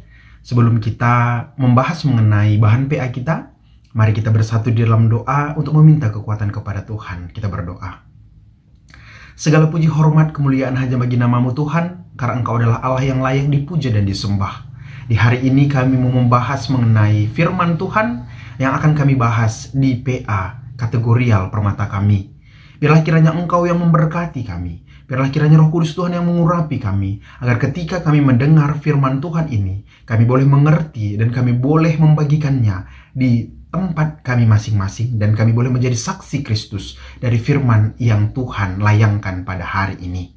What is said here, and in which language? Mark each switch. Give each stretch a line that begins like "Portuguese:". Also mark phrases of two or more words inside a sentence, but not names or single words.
Indonesian: Sebelum kita membahas mengenai bahan PA kita, mari kita bersatu di dalam doa untuk meminta kekuatan kepada Tuhan. Kita berdoa. Segala puji, hormat, kemuliaan hanya bagi nama-Mu Tuhan, karena Engkau adalah Allah yang layak dipuja dan disembah. Di hari ini kami mau membahas mengenai firman Tuhan yang akan kami bahas di PA, kategorial permata kami. Biarlah kiranya Engkau yang memberkati kami. Biarlah kiranya Roh Kudus Tuhan yang mengurapi kami. Agar ketika kami mendengar firman Tuhan ini, kami boleh mengerti dan kami boleh membagikannya di tempat kami masing-masing. Dan kami boleh menjadi saksi Kristus dari firman yang Tuhan layangkan pada hari ini.